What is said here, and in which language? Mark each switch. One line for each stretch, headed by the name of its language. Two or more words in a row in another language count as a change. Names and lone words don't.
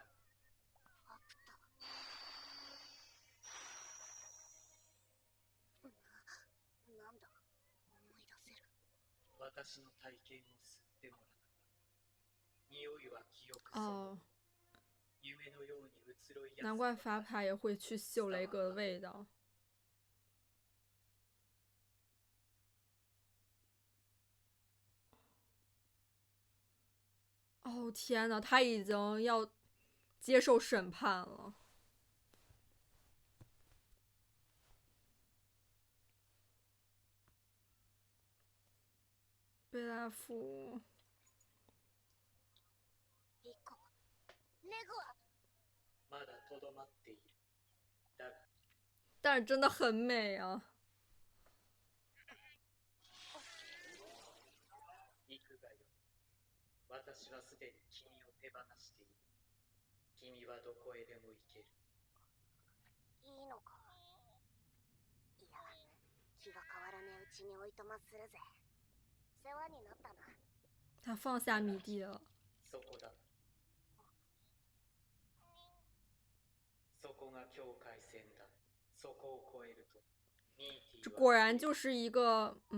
Japanese: カプタ。なんだ、思い出せる。私の体験を吸ってもらった。匂いは記憶そのもの。夢のように移ろいやすく。
Chinese: 难怪法牌也会去嗅雷哥的味道。哦天哪，他已经要接受审判了。贝拉夫。
Japanese: リコ、レゴはまだとどまっている。だが。
Chinese: 但是真的很美啊。
Japanese: 行くがよ。私はすでに君を手放している。君はどこへでも行ける。いいのか。いや、気が変わらねえうちにおいとまするぜ。世話になったな。
Chinese: 他放下米蒂了。
Japanese: そこだ。そこが境界線だ。そこを越えると。
Chinese: 这果然就是一个